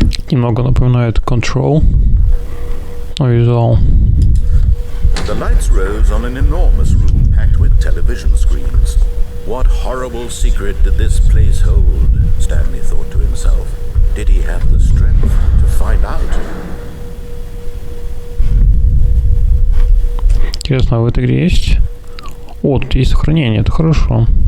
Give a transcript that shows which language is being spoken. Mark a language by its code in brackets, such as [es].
[ru] Немного напоминает Control. Визуал. [en] The lights rose on an enormous room packed with television screens. What horrible secret did this place hold? Stanley thought to himself. Did he have the strength to find out? [ru] Интересно, а в этой игре есть? О, тут есть сохранение, это хорошо.